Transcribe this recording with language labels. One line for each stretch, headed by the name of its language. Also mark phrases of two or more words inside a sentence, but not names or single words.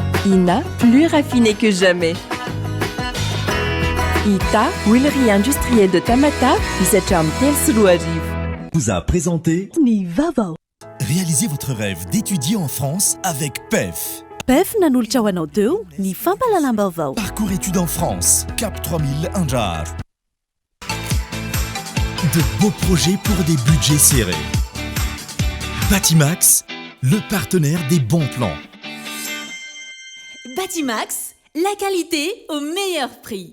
French: Fina, plus raffinée que jamais. Ita, huilerie industrielle de Tamata, vous a présenté
Malagasy: Ni Vaovao.
French: Réalisez votre rêve d'étudier en France avec PEF.
Malagasy: PEF nanolotra ho anao teo ny fampalalam-baovao.
French: Parcours études en France, Cap 3000 Anjar. De beaux projets pour des budgets serrés. Batimax, le partenaire des bons plans. Batimax, la qualité au meilleur prix.